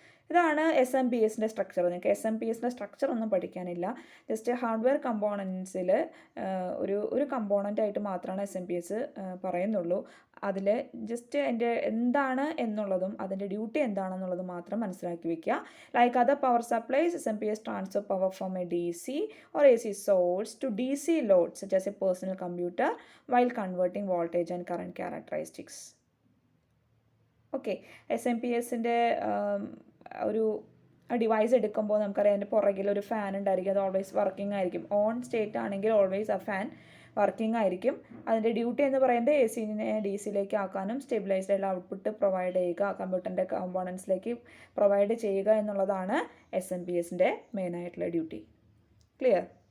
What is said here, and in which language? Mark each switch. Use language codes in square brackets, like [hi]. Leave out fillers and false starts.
[ml] ഇതാണ് SMPSൻ്റെ സ്ട്രക്ചർ. നിങ്ങൾക്ക് SMPSൻ്റെ സ്ട്രക്ചർ ഒന്നും പഠിക്കാനില്ല, ജസ്റ്റ് ഹാർഡ്വെയർ കമ്പോണൻസിൽ ഒരു കമ്പോണൻ്റ് ആയിട്ട് മാത്രമാണ് SMPS പറയുന്നുള്ളൂ. അതിൽ ജസ്റ്റ് എൻ്റെ എന്താണ് എന്നുള്ളതും അതിൻ്റെ ഡ്യൂട്ടി എന്താണെന്നുള്ളതും മാത്രം മനസ്സിലാക്കി വയ്ക്കുക. [en] Like other power supplies, SMPS transfer power from a DC or AC source to DC load such as a personal computer while converting voltage and current characteristics. [ml] Okay, SMPSൻ്റെ ഒരു ഡിവൈസ് എടുക്കുമ്പോൾ നമുക്കറിയാം അതിൻ്റെ പുറകിൽ ഒരു ഫാൻ ഉണ്ടായിരിക്കും, അത് ഓൾവേസ് വർക്കിംഗ് ആയിരിക്കും. On state ആണെങ്കിൽ ഓൾവേസ് ആ ഫാൻ വർക്കിംഗ് ആയിരിക്കും. അതിൻ്റെ ഡ്യൂട്ടി എന്ന് പറയുന്നത് ACനെ DCയിലേക്ക് ആക്കാനും സ്റ്റെബിലൈസ്ഡ് ആയിട്ടുള്ള ഔട്ട്പുട്ട് പ്രൊവൈഡ് ചെയ്യുക, കമ്പ്യൂട്ടറിൻ്റെ കമ്പോണൻസിലേക്ക് പ്രൊവൈഡ് ചെയ്യുക എന്നുള്ളതാണ് SMPSൻ്റെ മെയിനായിട്ടുള്ള ഡ്യൂട്ടി. ക്ലിയർ?